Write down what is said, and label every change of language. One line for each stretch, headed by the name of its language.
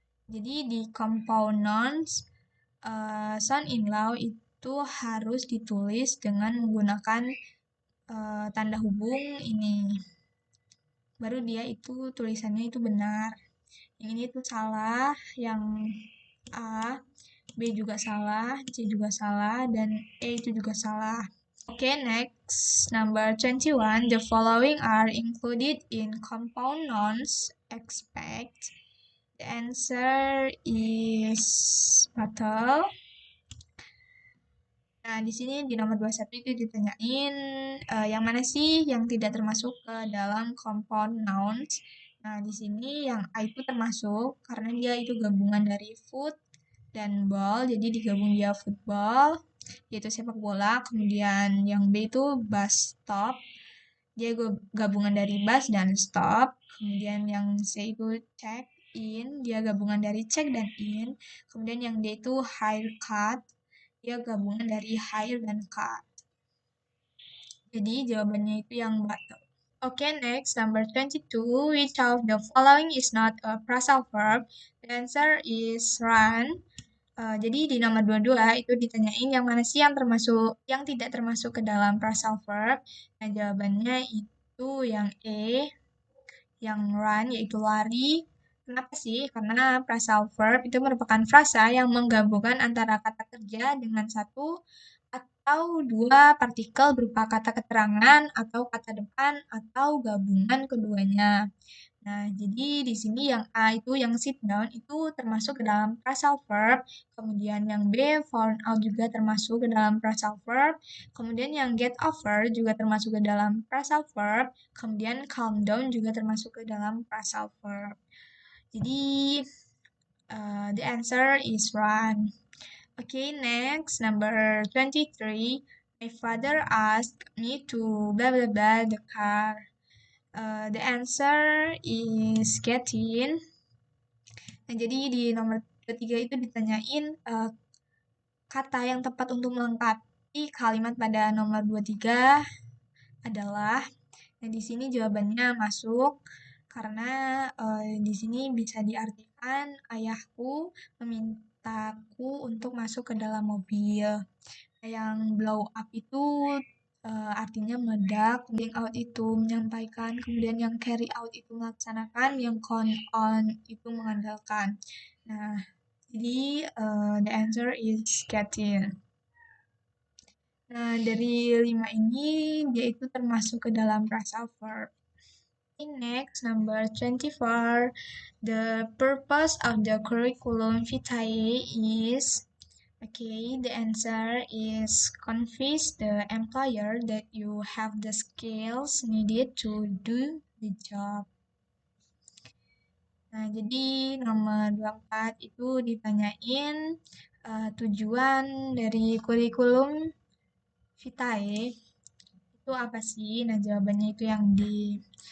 Indonesian: Jadi di compound nouns, sound in law itu harus ditulis dengan menggunakan tanda hubung ini. Baru dia itu tulisannya itu benar. Yang ini tuh salah, yang A, B juga salah, C juga salah, dan E itu juga salah.
English: Okay, next, number 21. The following are included in compound nouns. Expect. The answer is battle.
Indonesian: Nah, di sini di nomor 21 itu ditanyain yang mana sih yang tidak termasuk ke dalam compound nouns. Nah, di sini yang A itu termasuk karena dia itu gabungan dari foot dan ball, jadi digabung dia football, yaitu sepak bola. Kemudian yang B itu bus stop, dia gabungan dari bus dan stop. Kemudian yang C itu check in, dia gabungan dari check dan in. Kemudian yang D itu haircut, dia gabungan dari hair dan cut. Jadi jawabannya itu yang battle.
English: Okay, next, number 22. Which of the following is not a phrasal verb? The answer is run.
Indonesian: Jadi di nomor 22 itu ditanyain yang mana sih yang tidak termasuk ke dalam phrasal verb. Nah, jawabannya itu yang E, yang run, yaitu lari. Kenapa sih? Karena phrasal verb itu merupakan frasa yang menggabungkan antara kata kerja dengan satu atau dua partikel berupa kata keterangan atau kata depan atau gabungan keduanya. Nah, jadi di sini yang A itu yang sit down itu termasuk ke dalam phrasal verb, kemudian yang B found out juga termasuk ke dalam phrasal verb, kemudian yang get over juga termasuk ke dalam phrasal verb, kemudian calm down juga termasuk ke dalam phrasal verb. Jadi
English: the answer is one. Okay, next, number 23. My father asked me to blah blah blah the car. The answer is get in.
Indonesian: Nah, jadi di nomor ketiga itu ditanyain kata yang tepat untuk melengkapi kalimat pada nomor 23 adalah, nah di sini jawabannya masuk karena di sini bisa diartikan ayahku memintaku untuk masuk ke dalam mobil. Yang blow up itu artinya meledak, bring out itu menyampaikan, kemudian yang carry out itu melaksanakan, yang count on itu mengandalkan. Nah, jadi
English: the answer is get in.
Indonesian: Nah, dari 5 ini dia itu termasuk ke dalam phrasal verb.
English: Next, number 24. The purpose of the curriculum vitae is, okay, the answer is convince the employer that you have the skills needed to do the job.
Indonesian: Nah, jadi nomor 24 itu ditanyain tujuan dari kurikulum vitae itu apa sih? Nah, jawabannya itu yang di.